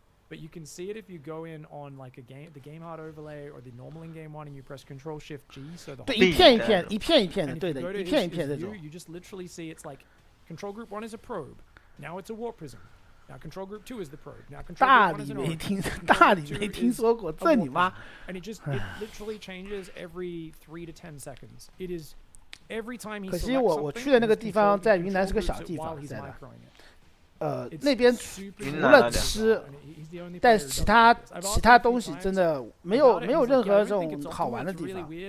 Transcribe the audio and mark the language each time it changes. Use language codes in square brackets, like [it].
[en] But you can see it if you go in on like the game hard overlay or the normal in game one, and you press Control Shift G. So the [zh] 对，一片一片的，对的，一片一片这种。 [en] You just literally see it's like Control Group 1 is a probe, now it's a warp prism. Now Control Group 2 is the probe. Now Control Group 1 is an orb. [zh] 大理没听说过，这你妈！ [en] And it literally changes every 3 to 10 seconds. It is every time he. [zh] 可惜我去的那个地方在云南是个小地方，在的。那边除了吃，但其他东西真的没有任何这种好玩的地方。